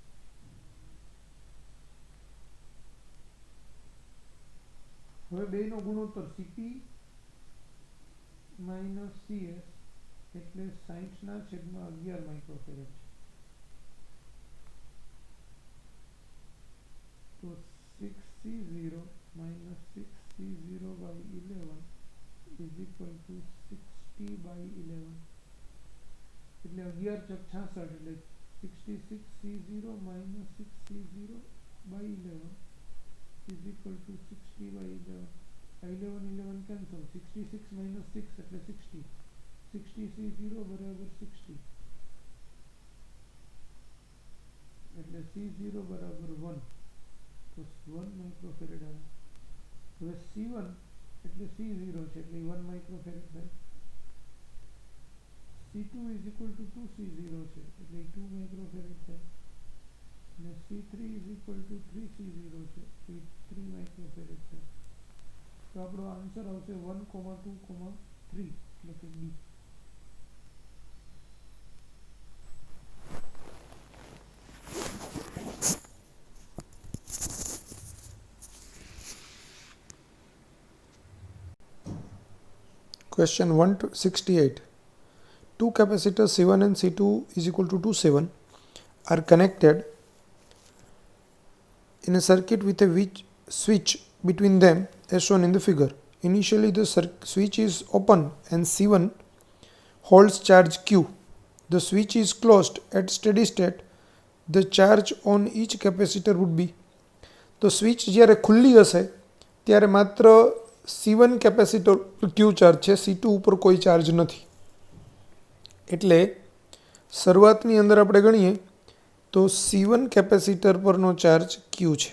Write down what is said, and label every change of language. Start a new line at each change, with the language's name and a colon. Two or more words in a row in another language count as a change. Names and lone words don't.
Gujarati: હવે બેનો ગુણોત્તર CP માઇનસ CS એટલે 60/11 માઇક્રોફેરેડ છે.
English: તો 6C0 minus 6C0/11 is equal to 60/11
Gujarati: એટલે 11×66 એટલે
English: 66C0 minus 6C0/11 is equal to 60/11.
Gujarati: 11 cancel, 66 minus 6 એટલે 60, 60C0 બરાબર 60 એટલે C0 બરાબર 1. તો 1 માઇક્રોફેરેડ આવે. હવે C1 એટલે C0 છે એટલે 1 માઇક્રોફેરેડ થાય. C2
English: is equal to
Gujarati: 2C0 છે એટલે 2 માઇક્રોફેરેડ થાય. અને C3
English: is equal to
Gujarati: 3C0 છે એ 3 માઇક્રોફેરેડ થાય. તો આપણો આન્સર આવશે 1, 2, 3 એટલે કે B.
English: Question 168. Two capacitors C1 and C2 is equal to 27 are connected in a circuit with a switch between them as shown in the figure. Initially the switch is open and C1 holds charge Q. The switch is closed at steady state. The charge on each capacitor would be.
Gujarati: તો સ્વિચ જ્યારે ખુલ્લી હશે ત્યારે માત્ર C1 કેપેસિટર પર Q ચાર્જ છે, C2 ઉપર કોઈ ચાર્જ નથી. એટલે શરૂઆતની અંદર આપણે ગણીએ તો C1 કેપેસિટર પરનો ચાર્જ Q છે.